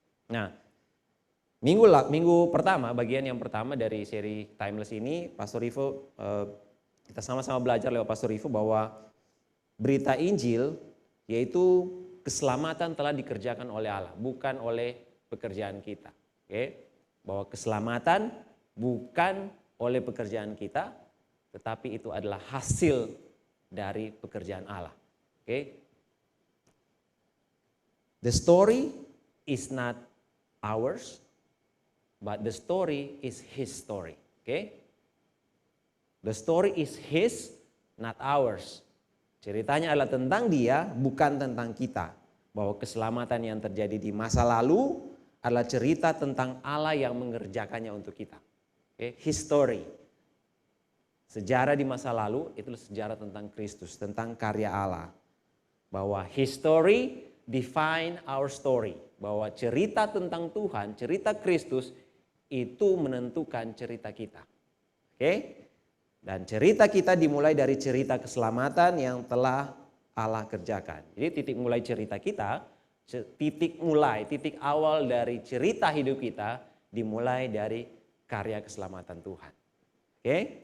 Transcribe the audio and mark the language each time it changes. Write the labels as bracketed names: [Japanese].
[Indonesian] Nah, minggu pertama, bagian yang pertama dari seri Timeless ini, Pastor Ivo, kita sama-sama belajar lewat Pastor Ivo bahwa berita Injil yaitu keselamatan telah dikerjakan oleh Allah, bukan oleh pekerjaan kita. Oke? Bahwa keselamatan bukan oleh pekerjaan kita, tetapi itu adalah hasil dari pekerjaan Allah. Oke? [English] The story is not ours, but the story is His story. Oke? The story is His, not ours. [Indonesian] Ceritanya adalah tentang dia, bukan tentang kita. Bahwa keselamatan yang terjadi di masa lalu adalah cerita tentang Allah yang mengerjakannya untuk kita. [English] His story. [Indonesian] Sejarah di masa lalu itu sejarah tentang Kristus, tentang karya Allah. Bahwa [English] His story define our story. [Indonesian] Bahwa cerita tentang Tuhan, cerita Kristus itu menentukan cerita kita. Oke? Dan cerita kita dimulai dari cerita keselamatan yang telah Allah kerjakan. Jadi titik mulai cerita kita, titik awal dari cerita hidup kita dimulai dari karya keselamatan Tuhan. Oke?